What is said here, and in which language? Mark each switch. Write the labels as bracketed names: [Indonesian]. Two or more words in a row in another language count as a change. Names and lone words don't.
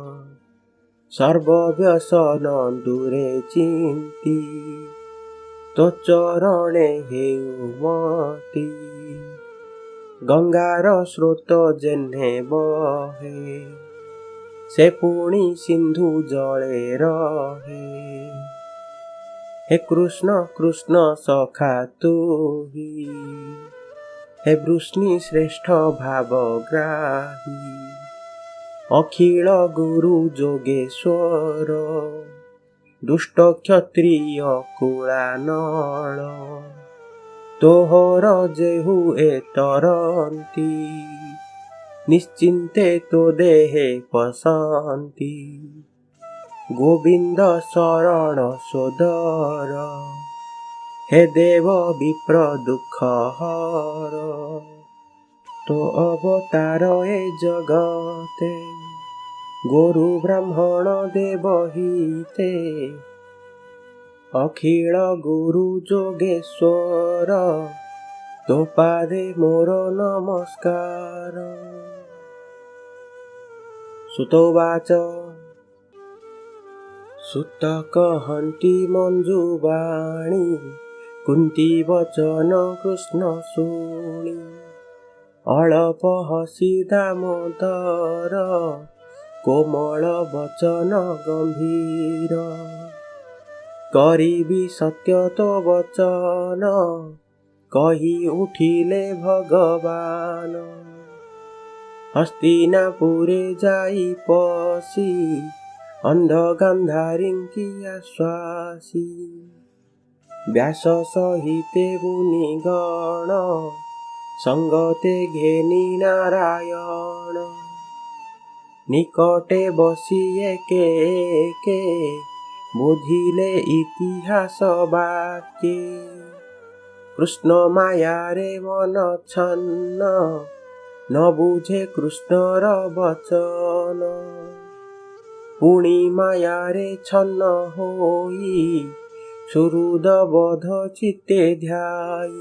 [Odia] ସର୍ବବ୍ୟସନ ଦୂରେ ଚିନ୍ତି, ତୋ ଚରଣେ ହେଉ ମତି। ଗଙ୍ଗାର ସ୍ରୋତ ଯେହ୍ନେ ବହେ, ସେ ପୁଣି ସିନ୍ଧୁ ଜଳେ ରହେ। ହେ କୃଷ୍ଣ କୃଷ୍ଣ ସଖା ତୁହି, ହେ ବୃଷ୍ଣି ଶ୍ରେଷ୍ଠ ଭାବଗ୍ରାହୀ। ଅଖିଳ ଗୁରୁ ଯୋଗେଶ୍ୱର, ଦୁଷ୍ଟ କ୍ଷତ୍ରିୟ କୁଳାନଳ। ତୋହର ଯେହୁ ଏ ତରନ୍ତି, ନିଶ୍ଚିନ୍ତେ ତୋ ଦେହେ ପଶନ୍ତି। ଗୋବିନ୍ଦ ଶରଣ ସୋଦର, ହେ ଦେବ ବିପ୍ର ଦୁଖ ହର। ତୋ ଅବତାର ଏ ଜଗତେ, ଗୁରୁ ବ୍ରାହ୍ମଣ ଦେବ ହିତେ। ଅଖିଳ ଗୁରୁ ଯୋଗେଶ୍ୱର, ତୋ ପାଦେ ମୋର ନମସ୍କାର। ସୂତୋବାଚ ସୂତ କହନ୍ତି ମଞ୍ଜୁବାଣୀ, କୁନ୍ତୀ ବଚନ କୃଷ୍ଣ ଶୁଣି। ଅଳପ ହସି ଦାମୋଦର, କୋମଳ ବଚନ ଗମ୍ଭୀର। କରିବି ସତ୍ୟ ତୋ ବଚନ, କହି ଉଠିଲେ ଭଗବାନ। ହସ୍ତିନାପୁରେ ଯାଇ ପଶି, ଅନ୍ଧ ଗାନ୍ଧାରୀଙ୍କି ଆଶ୍ୱାସି। ବ୍ୟାସ ସହିତେ ମୁନିଗଣ, ସଙ୍ଗତେ ଘେନି ନାରାୟଣ। ନିକଟେ ବସି ଏକେ ଏକେ, ବୋଧିଲେ ଇତିହାସ ବାକ୍ୟେ। କୃଷ୍ଣ ମାୟାରେ ମନ ଛନ୍ନ, ନ ବୁଝେ କୃଷ୍ଣର ବଚନ। ପୁଣି ମାୟାରେ ଛନ୍ନ ହୋଇ, ସୁହୃଦ ବୋଧ ଚିତ୍ତେ ଧ୍ୟାଇ।